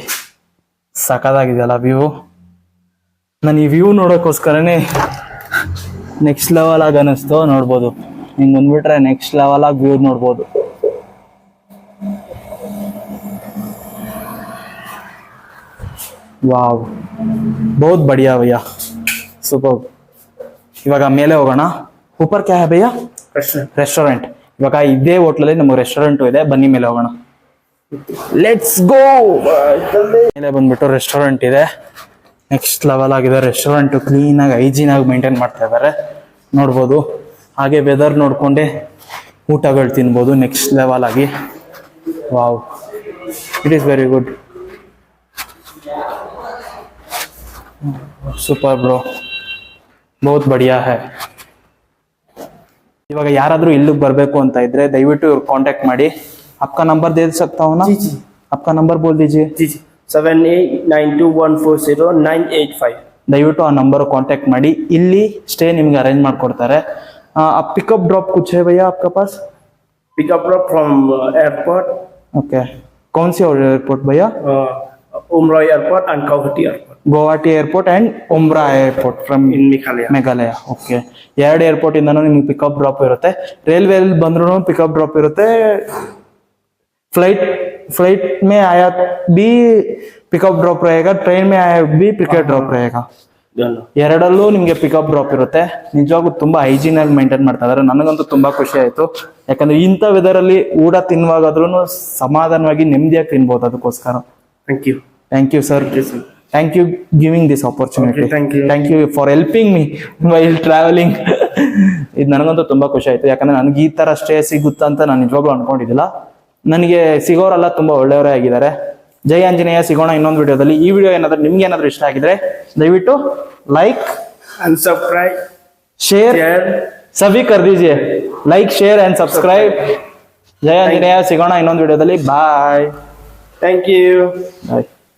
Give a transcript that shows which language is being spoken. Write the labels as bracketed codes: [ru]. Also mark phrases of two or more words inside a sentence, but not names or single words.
[kn] ಸಖತ್ತಾಗಿದೆಯಲ್ಲ ವ್ಯೂ. ನಾನು ಈ ವ್ಯೂ ನೋಡೋಕ್ಕೋಸ್ಕರನೇ [en] next level [kn] ಆಗಿ ಅನಿಸ್ತು. ನೋಡ್ಬೋದು ಹಿಂಗೆ ಬಂದ್ಬಿಟ್ರೆ [en] next level [kn] ಆಗಿ ವ್ಯೂ ನೋಡ್ಬೋದು. ವಾವ್, [hi] बहुत बढ़िया भैया, सुपर. [kn] ಇವಾಗ ಮೇಲೆ ಹೋಗೋಣ. [hi] ऊपर क्या है भैया? [kn] ರೆಸ್ಟೋರೆಂಟ್. ಇವಾಗ ಇದೇ ಹೋಟ್ಲಲ್ಲಿ ನಮಗೆ ರೆಸ್ಟೋರೆಂಟ್ ಇದೆ. ಬನ್ನಿ ಮೇಲೆ ಹೋಗೋಣ. [en] let's go. [kn] ಮೇಲೆ ಬಂದ್ಬಿಟ್ಟು ರೆಸ್ಟೋರೆಂಟ್ ಇದೆ. [en] next level [kn] ಆಗಿದೆ ರೆಸ್ಟೋರೆಂಟ್. ಕ್ಲೀನ್ ಆಗಿ ಹೈಜೀನ್ ಆಗಿ ಮೇಂಟೈನ್ ಮಾಡ್ತಾ ಇದ್ದಾರೆ ನೋಡ್ಬೋದು. ಹಾಗೆ ವೆದರ್ ನೋಡ್ಕೊಂಡೆ ಊಟಗಳು ತಿನ್ಬೋದು [en] next level [kn] ಆಗಿ. [en] Wow, it is very good. super bro, [hi] बहुत बढ़िया है. [kn] ಇವಾಗ ಯಾರಾದ್ರೂ ಇಲ್ಲಿಗೆ ಬರಬೇಕು ಅಂತ ಇದ್ರೆ ದಯವಿಟ್ಟು ಇವ್ರು ಕಾಂಟ್ಯಾಕ್ಟ್ ಮಾಡಿ. [hi] आपका नंबर दे सकता हूँ ना? जी. आपका नंबर बोल दीजिए. जी 7892140985. [kn] ದಯವಿಟ್ಟು ಆ ನಂಬರ್ ಕಾಂಟ್ಯಾಕ್ಟ್ ಮಾಡಿ. ಇಲ್ಲಿ ಸ್ಟೇ ನಿಮ್ಗೆ ಅರೇಂಜ್ ಮಾಡ್ಕೊಡ್ತಾರೆ. [en] pickup drop [hi] कुछ है भैया आपके पास? [en] Pick up drop from airport. [hi] ओके. कौन सी एयरपोर्ट भैया? [en] Umrah airport and Guwahati airport. Guwahati airport and Umrah airport from In Meghalaya. [kn] ಮೇಘಾಲಯ. ಓಕೆ. 2 ಏರ್ಪೋರ್ಟ್ ಇಂದನೂ ನಿಮ್ಗೆ [en] pickup drop [kn] ಇರುತ್ತೆ. ರೈಲ್ವೆಯಲ್ಲಿ ಬಂದ್ರೂ [en] pickup drop [kn] ಇರುತ್ತೆ. [hi] फ्लाइट में आया भी [en] pickup drop [hi] रहेगा. ट्रेन में आया भी [en] pickup drop [hi] रहेगा. [kn] ಎರಡಲ್ಲೂ ನಿಮ್ಗೆ [en] pickup drop [kn] ಇರುತ್ತೆ. ನಿಜವಾಗ್ಲೂ ತುಂಬಾ ಹೈಜೀನ್ ಆಗಿ ಮೇಂಟೈನ್ ಮಾಡ್ತಾ ಇದಾರೆ. ನನಗಂತೂ ತುಂಬಾ ಖುಷಿ ಆಯ್ತು. ಯಾಕಂದ್ರೆ ಇಂಥ ವೆದರ್ ಅಲ್ಲಿ ಊಟ ತಿನ್ನುವಾಗಾದ್ರೂ ಸಮಾಧಾನವಾಗಿ ನೆಮ್ಮದಿಯಾಗಿ ತಿನ್ಬಹುದು. ಅದಕ್ಕೋಸ್ಕರ [en] Thank you sir. Thank you giving this opportunity. Okay, thank you for helping me while traveling. [kn] ಇದು ನನಗಂತೂ ತುಂಬಾ ಖುಷಿ ಆಯ್ತು. ಯಾಕಂದ್ರೆ ನನಗೆ ಈ ತರ ಸ್ಟೇ ಸಿಗುತ್ತಾ ಅಂತ ನಾನು ನಿಜವಾಗ್ಲೂ ಅನ್ಕೊಂಡಿದ್ದಿಲ್ಲ. ನನಗೆ ಸಿಗೋರೆಲ್ಲ ತುಂಬಾ ಒಳ್ಳೆಯವರೇ ಆಗಿದ್ದಾರೆ. ಜೈ ಆಂಜನೇಯ. ಸಿಗೋಣ ಇನ್ನೊಂದು ವಿಡಿಯೋದಲ್ಲಿ. ಈ ವಿಡಿಯೋ ಏನಾದ್ರೂ ನಿಮ್ಗೆ ಏನಾದ್ರೂ ಇಷ್ಟ ಆಗಿದ್ರೆ ದಯವಿಟ್ಟು ಲೈಕ್ [en] and subscribe, [hi] share सभी कर दीजिए. [en] like share and subscribe. [kn] जय आंजनेय. सिಗೋಣ ಇನ್ನೊಂದು ವಿಡಿಯೋದಲ್ಲಿ. ಬಾಯ್. [en] Thank you. [kn] ಬಾಯ್.